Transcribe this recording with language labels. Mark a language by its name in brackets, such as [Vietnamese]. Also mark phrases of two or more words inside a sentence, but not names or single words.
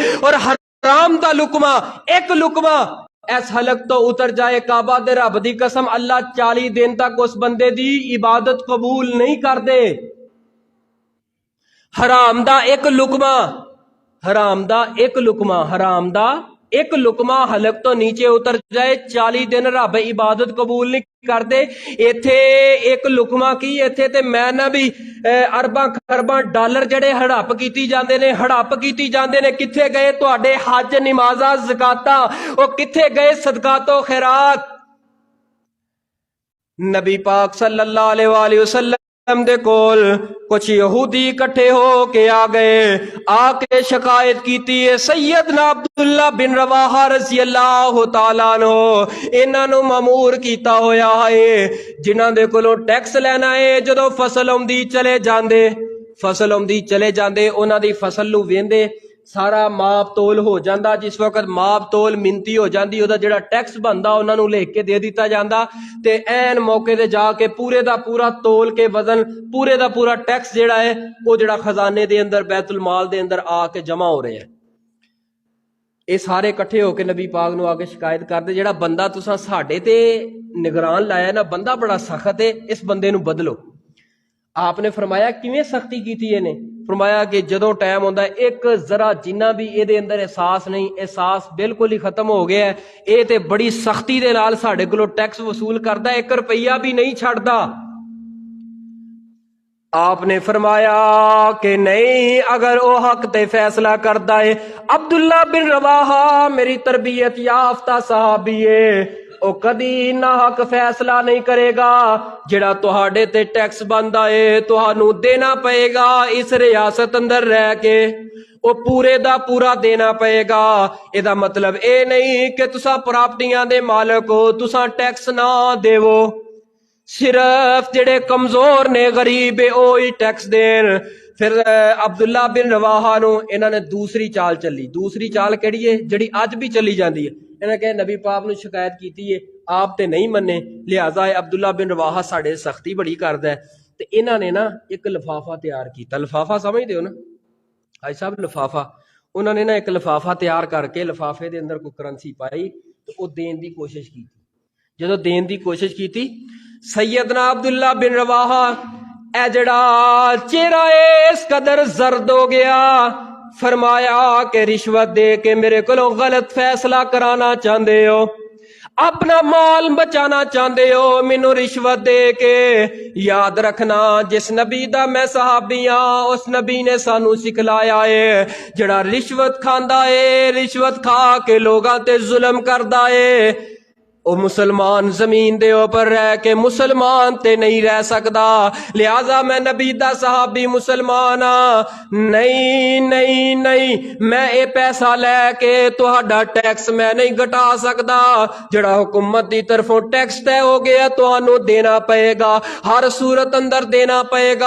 [Punjabi] اور حرام دا لقمہ، ایک لقمہ اس حلق تو اتر جائے، کعبہ دے رب دی قسم اللہ 40 دن تک اس بندے دی عبادت قبول نہیں کر دے۔ حرام دا ایک لقمہ، حرام دا ایک لقمہ، حرام دا ایک لقمہ حلق تو نیچے اتر جائے، 40 دن رب عبادت قبول نہیں کر دے۔ ایتھے ایک لقمہ کی، ایتھے تے میں نہ بھی ارباں خرباں ڈالر جڑے ہڑپ کیتی جاندے نے، ہڑپ کیتی جاندے نے۔ کتھے گئے تواڈے حج نمازاں زکاتاں، او کتھے گئے صدقات و خیرات؟ نبی پاک [Arabic] صلی اللہ علیہ وآلہ وسلم [Punjabi] دے کول کچھ یہودی اکٹھے ہو کے آ گئے، آ کے شکایت کیتی ہے سیدنا عبداللہ بن رواحہ [Arabic] رضی اللہ تعالیٰ عنہ [Punjabi] انہاں نو مامور کیتا ہویا ہے، جنہاں دے کولوں ٹیکس لینا ہے۔ جدوں فصل آمدی چلے جاندے، فصل آمدی چلے جاندے، انہاں دی فصل نو ویندے، سارا ماپ تول ہو جاندہ۔ جس وقت ماپ تول منتی ہو جاندی، او دا جڑا ٹیکس بندا انہاں نو لے کے دے دیتا جاندہ، تے این موقع دے جا کے پورے دا پورا تول کے وزن، پورے دا پورا ٹیکس جڑا ہے وہ جڑا خزانے دے اندر بیت المال دے اندر آ کے جمع ہو رہے ہیں۔ اے سارے کٹھے ہو کے نبی پاک نو آگے شکایت کر دے، جڑا بندہ تساں ساڈے تے نگران لایا نا، بندہ بڑا سخت ہے، اس بندے نو بدلو۔ آپ نے فرمایا کیویں سختی کیتی ہے نے؟ فرمایا کہ جدوں ٹائم ہوندا ہے ایک ذرا جنہ بھی اے دے اندر احساس نہیں، احساس بالکل ہی ختم ہو گیا ہے، اے تے بڑی سختی دے نال ساڈے کولوں ٹیکس وصول کردا ہے، 1 روپیہ بھی نہیں چھڑدا۔ آپ نے فرمایا کہ نہیں، اگر او حق تے فیصلہ کردا ہے، عبداللہ بن رواحہ میری تربیت یافتہ صحابی ہے، او کدی نہ حق فیصلہ نہیں کرے گا۔ جڑا تہاڈے تے ٹیکس بندا ہے تہانوں دینا پئے گا، اس ریاست اندر رہ کے او پورے دا پورا دینا پئے گا۔ اے دا مطلب اے نہیں کہ تساں پراپرٹیاں دے مالک ہو، تساں ٹیکس نہ دیو، صرف جڑے کمزور نے غریب اوہی ٹیکس دین۔ پھر عبداللہ بن رواحہ نو انہاں نے دوسری چال چلی۔ دوسری چال کیڑی ہے؟ جڑی اج بھی چلی جاندی ہے۔ انہاں نے کہ نبی پاک نو شکایت کیتی ہے، آپ تے نہیں مننے، لہذا عبداللہ بن رواحہ ساڈے سختی بڑی کردا ہے۔ تے انہاں نے نا ایک لفافہ تیار کیتا۔ لفافہ سمجھدے ہو نا بھائی صاحب؟ لفافہ انہاں نے نا ایک لفافہ تیار کر کے لفافے دے اندر کوئی کرنسی پائی تے او دین دی کوشش کیتی۔ جدوں دین دی کوشش کیتی، سیدنا عبداللہ بن رواحہ اے جڑا چہرہ اس قدر زرد ہو گیا، فرمایا کہ رشوت دے کے میرے کو غلط فیصلہ کرانا چاہندے ہو، اپنا مال بچانا چاہندے ہو، مینوں رشوت دے کے۔ یاد رکھنا جس نبی دا میں صحابی ہاں، اس نبی نے سانو سکھلایا ہے جڑا رشوت کھاندا ہے، رشوت کھا کے لوگاں تے ظلم کردا ہے، ਉਹ ਮੁਸਲਮਾਨ ਜ਼ਮੀਨ ਦੇ ਉੱਪਰ ਰਹਿ ਕੇ ਮੁਸਲਮਾਨ ਤੇ ਨਹੀਂ ਰਹਿ ਸਕਦਾ, ਲਿਆਜ਼ਾ ਮੈਂ ਨਬੀ ਦਾ ਸਹਾਬੀ ਮੁਸਲਮਾਨ ਆ, ਨਹੀਂ ਨਹੀਂ ਨਹੀਂ ਮੈਂ ਇਹ ਪੈਸਾ ਲੈ ਕੇ ਤੁਹਾਡਾ ਟੈਕਸ ਮੈਂ ਨਹੀਂ ਘਟਾ ਸਕਦਾ, ਜਿਹੜਾ ਹੁਕੂਮਤ ਦੀ ਤਰਫੋਂ ਟੈਕਸ ਤੈਅ ਹੋ ਗਿਆ ਤੁਹਾਨੂੰ ਦੇਣਾ ਪਏਗਾ, ਹਰ ਸੂਰਤ ਅੰਦਰ ਦੇਣਾ ਪਏਗਾ।